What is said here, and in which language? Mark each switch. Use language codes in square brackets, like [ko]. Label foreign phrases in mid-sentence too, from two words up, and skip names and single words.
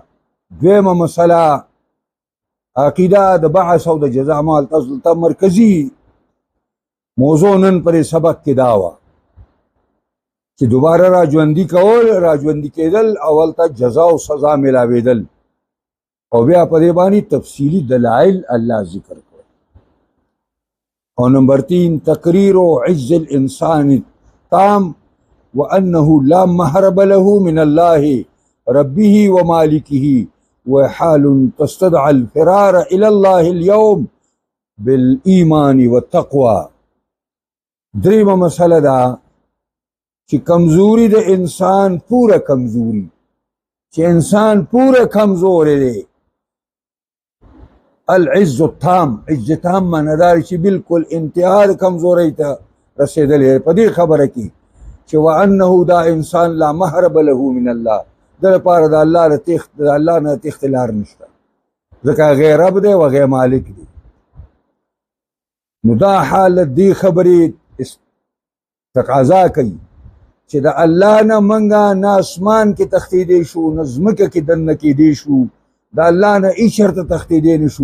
[ps] دویمه مسله عقیده د بحث او د جزا مال ته مرکزي موضوع نن پرې سبق کې دا وه چې دوباره راژوندي کول، راژوندي کېدل، اول ته جزا او سزا ملاوېدل، او بیا په دې باندې تفصیلي دلایل الله ذکر کړ. [ar] او نمبر 3 تقریر عز الانسان التام وانه لا محرب له من الله ربه ومالكه وحال تستدعى الفرار الى الله اليوم بالایمان والتقوى. [ps] دریمه مسله ده چې کمزوری د انسان پوره کمزوری، چې انسان پوره کمزور دی. [ar] العز التام، عز تام [ps] معنی دا چې بالکل انتها د کمزورۍ ته رسېدلی په دې خبره کې چې وانه دا انسان [ar] لا محرب له من الله، [ps] د لپاره د الله نه تېښتې لار نشته، ځکه هغې رب دی او هغې مالک دی. نو دا حالت دې خبرې تقاضا کوي چې د الله نه منګه نه اسمان کې تښتېدی شو، نه ځمکه کې دننه کېدی شو، د الله نه هېڅ چېرته تښتېدی نه شو.